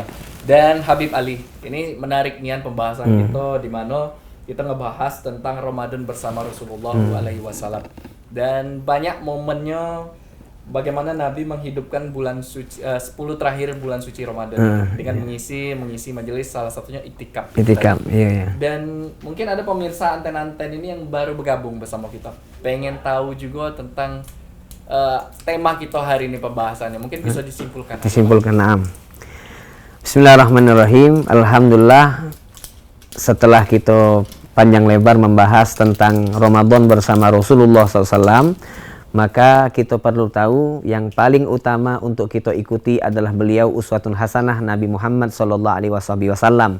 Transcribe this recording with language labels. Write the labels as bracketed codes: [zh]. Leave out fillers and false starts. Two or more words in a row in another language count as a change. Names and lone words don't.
[id] Dan Habib Ali, ini menarik nian pembahasan kita di mana kita ngebahas tentang Ramadan bersama Rasulullah SAW. Dan banyak momennya bagaimana Nabi menghidupkan bulan suci 10 terakhir bulan suci Ramadan dengan mengisi majelis, salah satunya iktikaf. Itikaf, iya. Dan mungkin ada pemirsa anten-anten ini yang baru bergabung bersama kita, pengen tahu juga tentang tema kita hari ini pembahasannya. Mungkin bisa disimpulkan. Disimpulkan, naam. Bismillahirrahmanirrahim. Alhamdulillah, setelah kita panjang lebar membahas tentang Ramadan bersama Rasulullah SAW, maka kita perlu tahu yang paling utama untuk kita ikuti adalah beliau [ar] أسوة حسنة [id] Nabi Muhammad SAW.